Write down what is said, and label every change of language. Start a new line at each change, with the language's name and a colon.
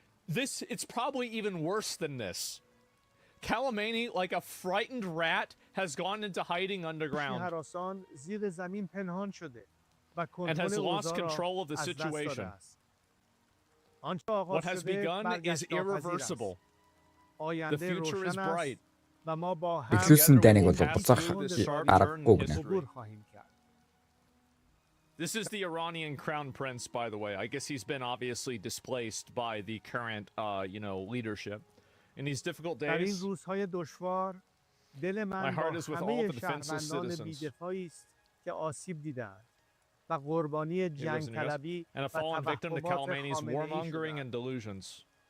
English: It's probably even worse than this. Kalamani, like a frightened rat, has gone into hiding underground and has lost control of the situation. What has begun is irreversible. The future is bright.
Mongolian: Эхлүүлсэн дайныг бол буцаах аргагүй гэнэ.
English: This is the Iranian crown prince, by the way. I guess he's been obviously displaced by the current, leadership. In these difficult days, my heart is with all the defenseless citizens. And a fallen victim to Kalamani's warmongering and delusions.